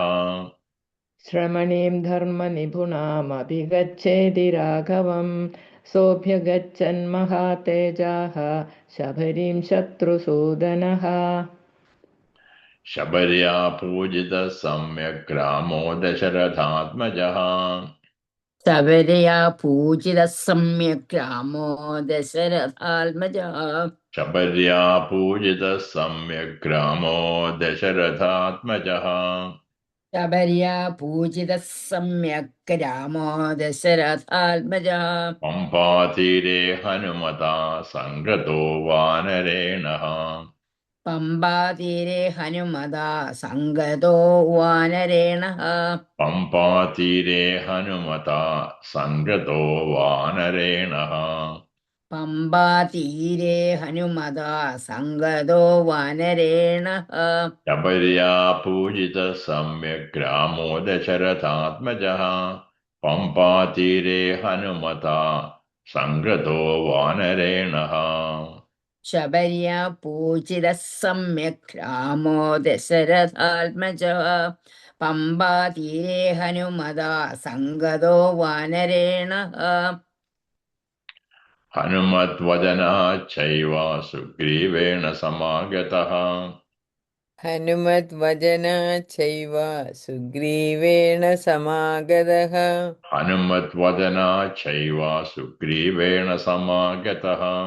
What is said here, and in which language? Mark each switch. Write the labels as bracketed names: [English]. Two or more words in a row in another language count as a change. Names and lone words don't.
[Sanskrit] श्रमणीं धर्मनिपुणामभिगच्छेति राघवं सोऽभ्यगच्छन्महातेजाः शबरीं शत्रुसूदनः शबर्या पूजितः सम्यक् रामो दशरथात्मजः ശബരിയാ പൂജിത സമ്യക് രാമോ ദശരഥാത്മജഃ शबर्या पूजितः सम्यक् रामो दशरथात्मजः ശബരിയാ പൂജിത സമ്യക് രാമോ ദശരഥാത്മജഃ पम्पातीरे हनुमता सङ्गतो वानरेणः പമ്പാതീരെ ഹനുമതാ സംഗതോ വാനരേണഃ पम्पातीरे हनुमता सङ्गतो वानरेणः പമ്പാതീരെ ഹനുമതാ സംഗതോ വാനരേണഃ शबर्या पूजितः सम्यक् रामो दशरथात्मजः पम्पातीरे हनुमता सङ्गतो वानरेणः ശബര്യാ പൂജിത സമ്യക് രാമോ ദശരഥാത്മജഃ പമ്പാതീരെ ഹനുമതാ സംഗതോ വാനരേണഃ हनुमद्वदनाच्चैव सुग्रीवेण समागतः हनुमद्वदनाच्चैव सुग्रीवेण समागतः हनुमद्वदनाच्चैव सुग्रीवेण समागतः